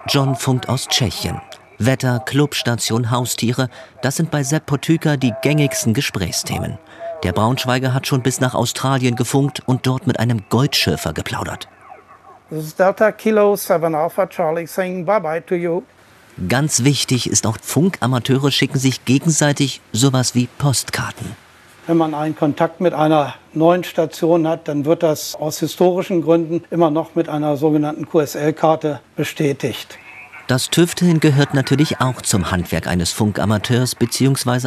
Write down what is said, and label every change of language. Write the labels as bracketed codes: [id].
[de] John funkt aus Tschechien. Wetter, Clubstation, Haustiere, das sind bei Sepp Potyka die gängigsten Gesprächsthemen. Der Braunschweiger hat schon bis nach Australien gefunkt und dort mit einem Goldschürfer geplaudert. [en] This is Delta Kilo 7 Alpha Charlie saying bye-bye to you. [de] Ganz wichtig ist auch, Funkamateure schicken sich gegenseitig sowas wie Postkarten. Wenn man einen Kontakt mit einer neuen Station hat, dann wird das aus historischen Gründen immer noch mit einer sogenannten QSL-Karte bestätigt. Das Tüfteln gehört natürlich auch zum Handwerk eines Funkamateurs bzw.